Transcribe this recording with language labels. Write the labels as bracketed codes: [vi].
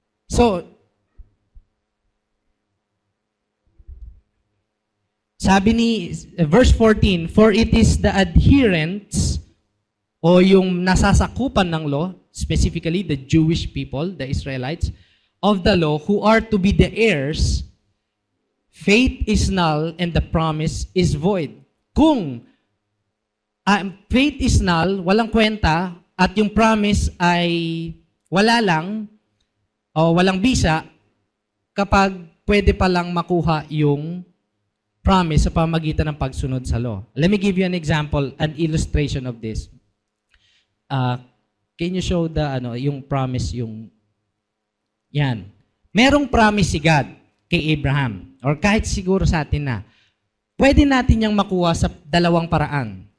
[en] So, sabi ni verse 14, for it is the adherents [tl] o yung nasasakupan ng [en] law, specifically the Jewish people, the Israelites, of the law who are to be the heirs, faith is null and the promise is void. [tl] Kung [en] faith is null, [tl] walang kwenta, at yung promise ay wala lang o walang bisa, kapag pwede palang makuha yung promise sa pamagitan ng pagsunod sa law. [en] Let me give you an example, an illustration of this. Can you show yung promise, yan. [tl] Merong promise si God kay Abraham, or kahit siguro sa atin na, pwede natin yung makuha sa dalawang paraan.